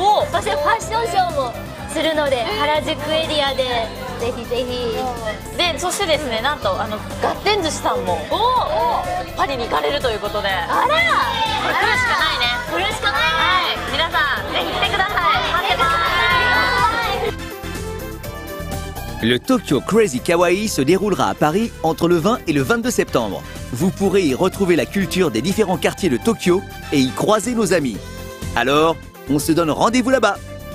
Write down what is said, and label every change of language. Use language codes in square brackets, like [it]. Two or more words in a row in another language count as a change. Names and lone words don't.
[ja] そしてファッションショーもするので、原宿エリアでぜひぜひ。でそしてですね、なんとガッテン寿司さんもパリに行かれるということで、あら、これ来るしかないね。これしかない。はい、皆さんぜひ来てください。待ってます。 [fr] Le Tokyo Crazy Kawaii se déroulera à Paris entre le 20 et le 22 septembre. Vous pourrez y retrouver la culture des différents quartiers de Tokyo et y croiser nos amis. Alors, On se donne rendez-vous là-bas.